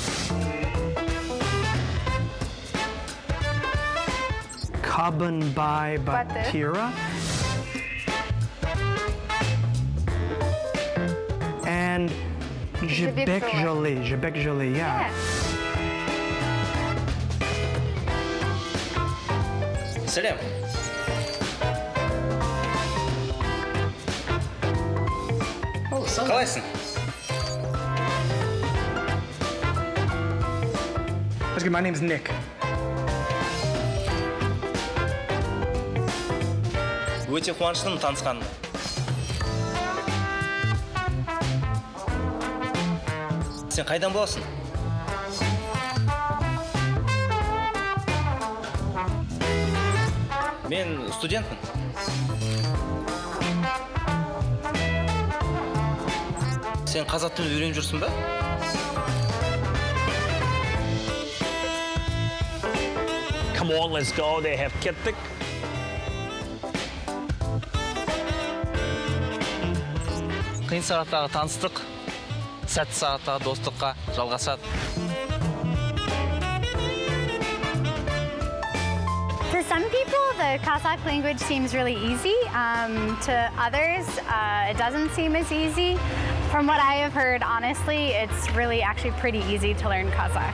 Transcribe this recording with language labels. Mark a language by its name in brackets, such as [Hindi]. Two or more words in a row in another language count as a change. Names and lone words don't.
[English] Kabanbai Batira. And Jibek Joly. Jibek Joly, yeah. Yes. [Kazakh] Сәлем. Қалайсың? [English] That's good. My name's Nick. [Kazakh] Өте қуаныштымын танысқаныма. Сен қайдан боласың? Мен студентпін. Сен қазақ тілін үйреніп жүрсің ба? [English] Come on, let's go. They have kettik. [Kazakh] Қиын сағаттағы таныстық, сәтті сағаттағы достыққа жалғасады. [English] To some people, the Kazakh language seems really easy. To others, it doesn't seem as easy. From what I have heard, honestly, it's really actually pretty easy to learn Kazakh.